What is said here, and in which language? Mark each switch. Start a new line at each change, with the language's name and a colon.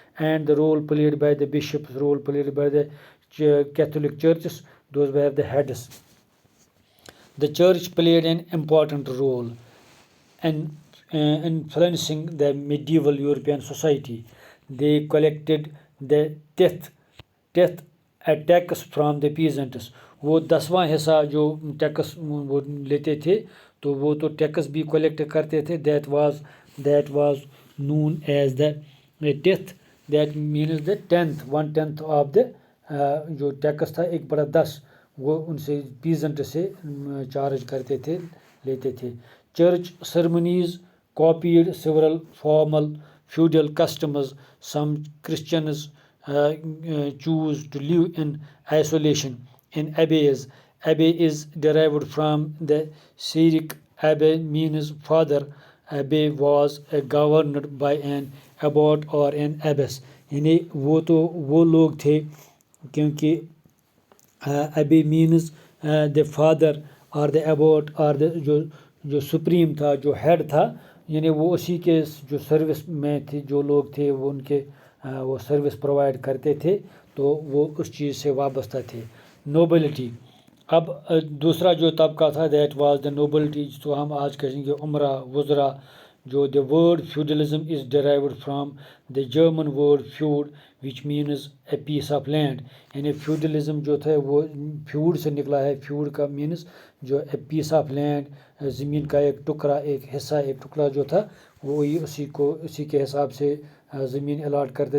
English: And the role played by the bishops role played by the Catholic churches those were the heads. The church played an important role in influencing the medieval European society. They collected the tenth a tax from the peasants.
Urdu: وہ 10واں حصہ جو tax وہ لیتے تھے تو وہ تو tax بھی کلیکٹ کرتے تھے.
English: that was known as the tenth. that means the 10th 1/10 of the
Urdu: جو ٹیکس تھا 1/10 وہ ان سے پیزنٹ سے چارج کرتے تھے لیتے تھے.
English: Church ceremonies copied several formal feudal customs. Some Christians choose to live in isolation in abbeys. Abbey is derived from the Syriac abbe means father. Abbey was governed by an abbot or an abbess.
Urdu: یعنی وہ تو وہ لوگ تھے کیونکہ
English: abbe means the father
Urdu: اور دا ایبوٹ اور جو سپریم تھا جو ہیڈ تھا یعنی وہ اسی کے جو سروس میں تھے جو لوگ تھے وہ ان کے وہ سروس پرووائڈ کرتے تھے تو وہ اس چیز سے وابستہ تھے. نوبلٹی اب دوسرا جو طبقہ تھا
English: that was the nobility
Urdu: جس کو ہم آج کہیں گے عمرہ وزراء.
English: جو the word feudalism is derived from the German word feud which means a piece of land.
Urdu: یعنی فیوڈلزم جو تھا وہ فیوڈ سے نکلا ہے. فیوڈ کا مینز جو
English: a piece of land
Urdu: زمین کا ایک ٹکڑا ایک حصہ ایک ٹکڑا جو تھا وہی اسی کے حساب سے زمین الاٹ کرتے.